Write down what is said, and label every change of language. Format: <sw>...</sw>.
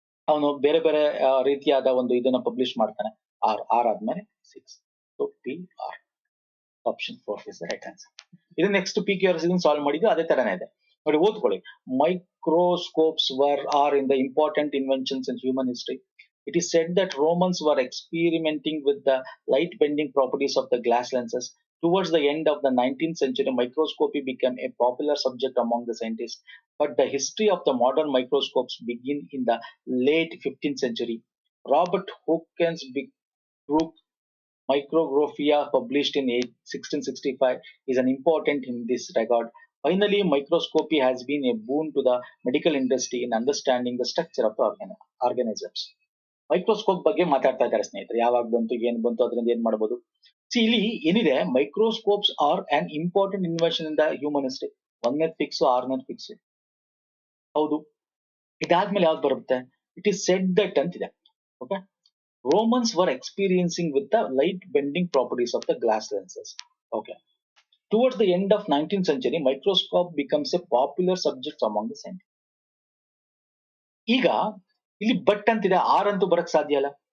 <kn>ಅವನು ಬೇರೆ ಬೇರೆ ರೀತಿಯಾದ ಒಂದು ಇದನ್ನ ಪಬ್ಲಿಷ್ ಮಾಡ್ತಾನೆ. ಆರ್ ಆದ್ಮೇಲೆ 6. So P R,</kn> <en>Option 4 is right answer.</en> <kn>ಇದು ನೆಕ್ಸ್ಟ್ ಪಿ ಕ್ಯೂ ಆರ್ ಇದನ್ನ ಸಾಲ್ವ್ ಮಾಡಿದ್ದು ಅದೇ ತರನೇ ಇದೆ ನೋಡಿ, ಓದ್ಕೊಳ್ಳಿ.</kn> <en>Microscopes are in the important inventions in human history. It is said that Romans were experimenting with the light bending properties of the glass lenses. Towards the end of the 19th century, microscopy became a popular subject among the scientists. But the history of the modern microscopes begin in the late 15th century. Robert Hooke's big book Micrographia, published in 1665, is an important in this regard. Finally, microscopy has been a boon to the medical industry in understanding the structure of the organisms.</en> <kn>Microscope ಬಗ್ಗೆ ಮಾತಾಡ್ತಾ ಇದ್ದಾರೆ ಸ್ನೇಹಿತರೆ. ಯಾವಾಗ ಬಂತು, ಏನ್ ಬಂತು, ಅದರಿಂದ ಏನ್ ಮಾಡಬಹುದು. ಇಲ್ಲಿ ಏನಿದೆ,</kn> <en>Microscopes are an important invention in the human history.</en> <kn>1ನೇ fix, 6ನೇ fix. ಹೌದು. ಇದಾದ್ಮೇಲೆ ಯಾವ್ದು ಬರುತ್ತೆ?</kn> <en>It is said that ಅಂತಿದೆ. Okay, Romans were experiencing with the light bending properties of the glass lenses. Okay. Towards the end of 19th century, microscope becomes a popular subject among the scientists.</en> <kn>ಈಗ ಇಲ್ಲಿ but ಅಂತಿದೆ, R ಅಂತೂ ಬರಕ್ ಸಾಧ್ಯ ಇಲ್ಲ.</kn>